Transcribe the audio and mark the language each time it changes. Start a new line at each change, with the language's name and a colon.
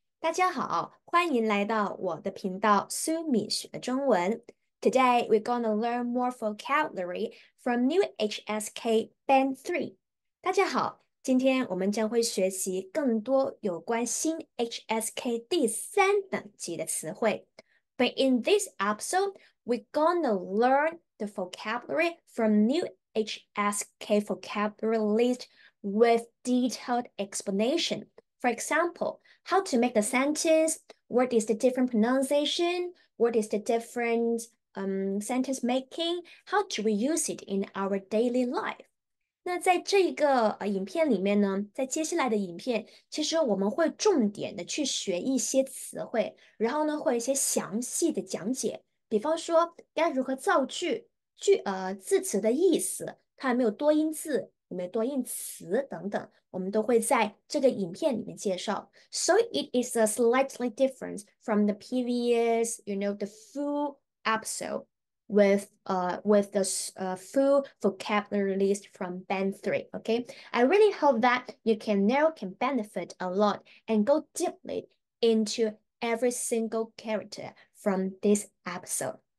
Chinese: 大家好，欢迎来到我的频道 Sumie 学中文。
English: Today we're gonna learn more vocabulary from new HSK Band 3.
Chinese: 大家好，今天我们将会学习更多有关新 HSK 第3等级的词汇。
English: But in this episode, we're gonna learn the vocabulary from new HSK vocabulary list with detailed explanation. For example, how to make the sentence, what is the different pronunciation, what is the different sentence making, how do we use it in our daily life.
Chinese: 那在这个影片里面呢，在接下来的影片，其实我们会重点的去学一些词汇，然后呢会有一些详细的讲解，比方说该如何造句，字词的意思，它有没有多音字，有没有多音词等等，我们都会在这个影片里面介绍。
English: So it is a slightly different from the previous, the full episode with the full vocabulary list from Band 3. Okay, I really hope that you can benefit a lot and go deeply into every single character from this episode.